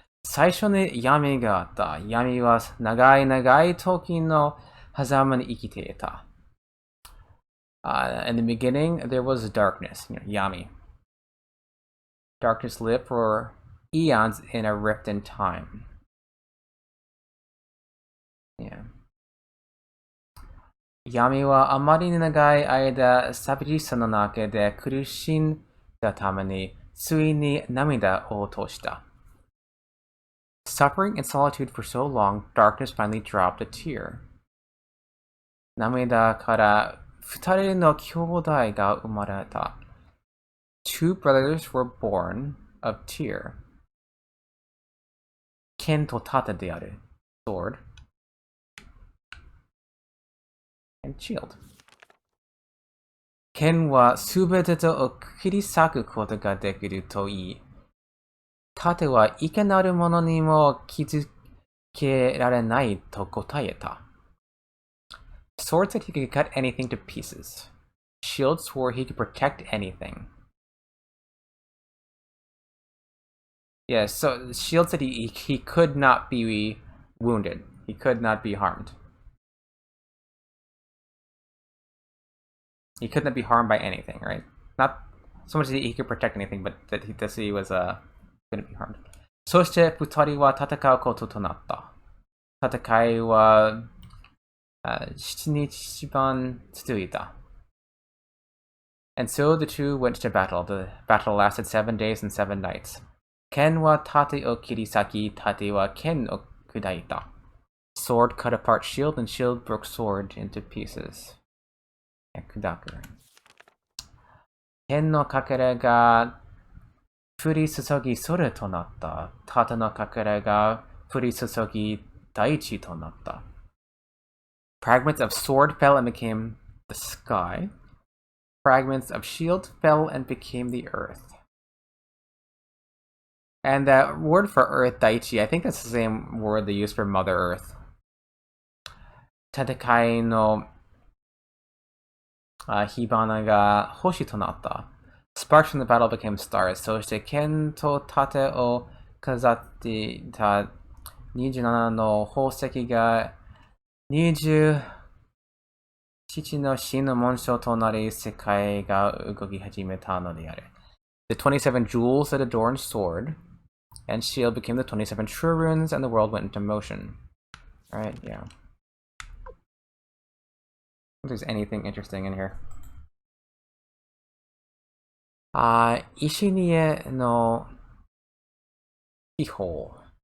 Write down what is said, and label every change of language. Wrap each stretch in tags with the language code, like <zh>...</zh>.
<ja>最初に闇があった。闇は長い長い時の狭間に生きていた。</ja> <en>In the beginning, there was darkness, yami. Darkness lived for eons in a rift in time. Yeah.</en> <ja>闇はあまりに長い間寂しさの中で苦しんだためについに涙を落とした。</ja> <en>Suffering in solitude for so long, darkness finally dropped a tear.</en> <ja>涙から二人の兄弟が生まれた。</ja> <en>Two brothers were born of tear.</en> <ja>剣と盾である。</ja> <en>Sword. And shield.</en> <ja>剣はすべてを切り裂くことができるといい。盾はいかなるものにも気づけられないと答えた。</ja> <en>Sword said he could cut anything to pieces. Shield swore he could protect anything. Yeah, so Shield said he could not be wounded. He could not be harmed. He could not be harmed by anything, right? Not so much that he could protect anything, but that he was couldn't be harmed.</en> <ja>そして二人は戦うこととなった。戦いは7日間続いた。</ja> <en>And so the two went to battle. The battle lasted 7 days and 7 nights.</en> <ja>剣は盾を切り裂き、盾は剣を砕いた。</ja> <en>Sword cut apart shield, and shield broke sword into pieces.</en> <ja>砕く。剣のかけらが降り注ぎ空となった。盾のかけらが降り注ぎ大地となった。</ja> <en>Fragments of sword fell and became the sky. Fragments of shield fell and became the earth. And that word for earth, Daichi, I think that's the same word they use for Mother Earth. 戦いの火花が星となった。 Sparks from the battle became stars. そして剣と盾を飾っていた27の宝石が27の真の紋章となり、世界が動き始めたのである。 The 27 jewels that adorned sword and shield became the 27 true runes, and the world went into motion. Alright, yeah. If there's anything interesting in here. Ishinie no Keyhole.</en>